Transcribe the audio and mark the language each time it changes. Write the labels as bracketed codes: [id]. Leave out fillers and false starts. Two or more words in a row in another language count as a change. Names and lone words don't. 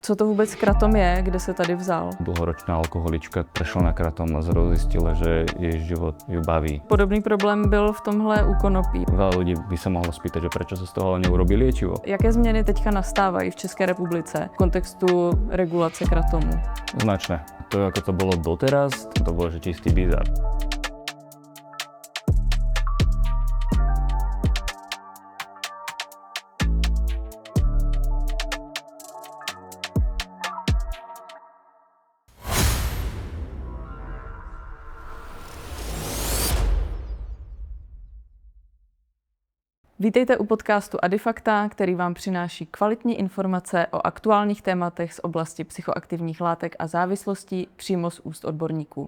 [cs] Co to vůbec kratom je, kde se tady vzal? [sk] Dlhoročná alkoholička prešla na kratom a zrazu zistila, že jej život ju baví. [cs] Podobný problém byl v tomhle u konopí. [sk] Veľa ľudí by sa mohlo spýtať, že prečo sa z toho ale neurobí liečivo. [cs] Jaké změny teďka nastávají v České republice v kontextu regulace kratomu? Značné. [sk] To, ako to bolo doteraz, to bolo že čistý bizár. [cs] Vítejte u podcastu Adifakta, který vám přináší kvalitní informace o aktuálních tématech z oblasti psychoaktivních látek a závislostí přímo z úst odborníků.